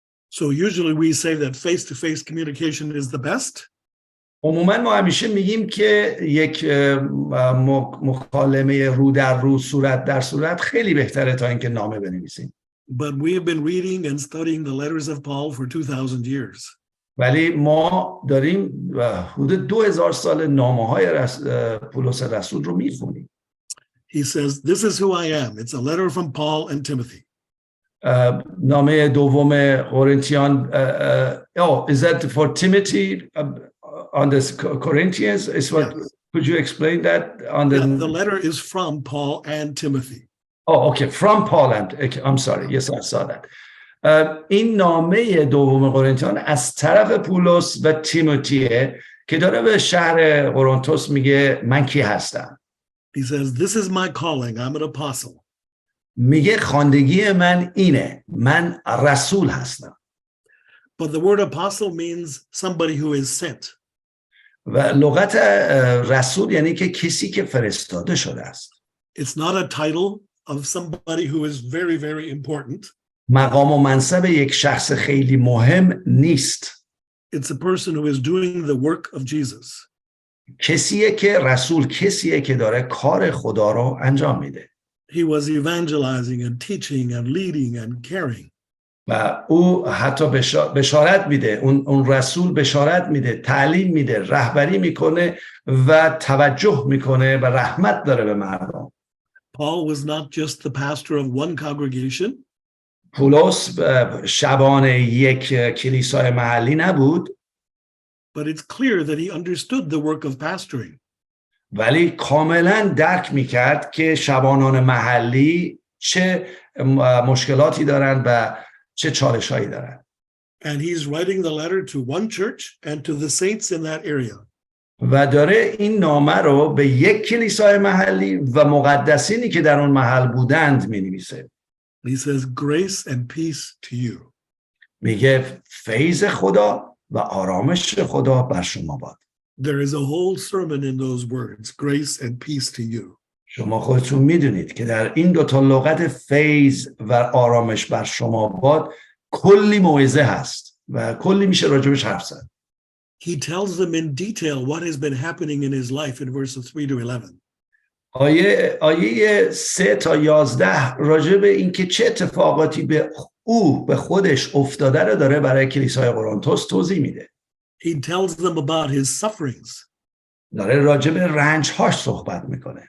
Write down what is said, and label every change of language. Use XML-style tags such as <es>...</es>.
<en>So usually we say that face-to-face communication is the best.</en> <fa>عموما ما همیشه میگیم که یک مکالمه رو در رو، صورت در صورت خیلی بهتره تا اینکه نامه بنویسیم.</fa> <en>But we have been reading and studying the letters of Paul for 2000 years.</en> <fa>ولی ما داریم حدود 2000 سال نامه‌های پولس رسول رو میخونیم.</fa> <en>He says, this is who I am. It's a letter from Paul and Timothy.</en> <fa>نامه دوم قرنتیان</fa> <en>is that for Timothy on the Corinthians? Is what? Yes. Could you explain that on the? Yeah, the letter is from Paul and Timothy. Oh, okay, from Paul and I'm sorry. Yes, I saw that.</en> <fa>این نامه دوم قرنتیان از طرف پولس و تیموتیه که داره به شهر قرنتوس میگه من کی هستم.</fa> <en>He says, this is my calling. I'm an apostle.</en> <fa>میگه خواندگی من اینه. من رسول هستم.</fa> <en>But the word apostle means somebody who is sent.</en> <fa>و لغت رسول یعنی که کسی که فرستاده شده است.</fa> <en>It's not a title of somebody who is very, very important.</en> <fa>مقام و منصب یک شخص خیلی مهم نیست.</fa> <en>It's a person who is doing the work of Jesus.</en> <fa>کسیه که رسول کسیه که داره کار خدا رو انجام میده.</fa> <en>He was evangelizing and teaching and leading and caring.</en> <fa>و او حتی بشارت میده، اون رسول بشارت میده، تعلیم میده، رهبری میکنه و توجه میکنه و رحمت داره به مردم.</fa> <en>Paul was not just the pastor of one congregation.</en> <fa>پولس شبان یک کلیسای محلی نبود.</fa> <en>But it's clear that he understood the work of pastoring.</en> <fa>ولی کاملا درک میکرد که شبانان محلی چه مشکلاتی دارند و چه چالش‌هایی دارند.</fa> <en>And he's writing the letter to one church and to the saints in that area.</en> <fa>و داره این نامه رو به یک کلیسای محلی و مقدسینی که در اون محل بودند می‌نویسه.</fa> <en>He says, grace and peace to you.</en> <fa>میگه فیض خدا و آرامش خدا بر شما باد.</fa> <en>There is a whole sermon in those words, grace and peace to you.</en> <fa>شما خودتون میدونید که در این دو تا لغت فیض و آرامش بر شما باد کلی موعظه هست و کلی میشه راجبش حرف زد.</fa> <en>He tells them in detail what has been happening in his life in verses 3 to 11.</en> <fa>آیه 3 تا 11 راجب این که چه اتفاقاتی به خودش افتاده رو داره برای کلیسای قرنتس توضیح میده.</fa> <en>He tells them about his sufferings.</en> <fa>داره راجب رنج‌هاش صحبت میکنه.</fa>